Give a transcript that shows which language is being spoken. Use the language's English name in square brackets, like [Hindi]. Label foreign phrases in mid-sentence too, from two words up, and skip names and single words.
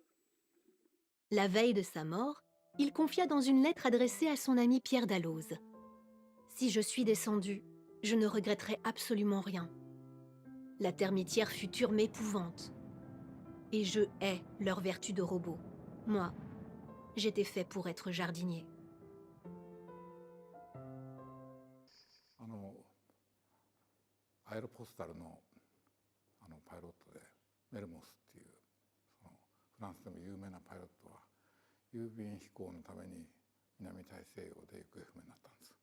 [French] La veille de sa mort, il confia dans une lettre adressée à son ami Pierre Dalloz. « Si je suis descendu, je ne regretterai absolument rien. La termitière future m'épouvante. Et je hais leur vertu de robot. Moi, J'étais fait pour être jardinier. [Japanese] アエロポスタルのパイロットでメルモスっていうそのフランスでも有名なパイロットは郵便飛行のために南大西洋で行方不明になったんです。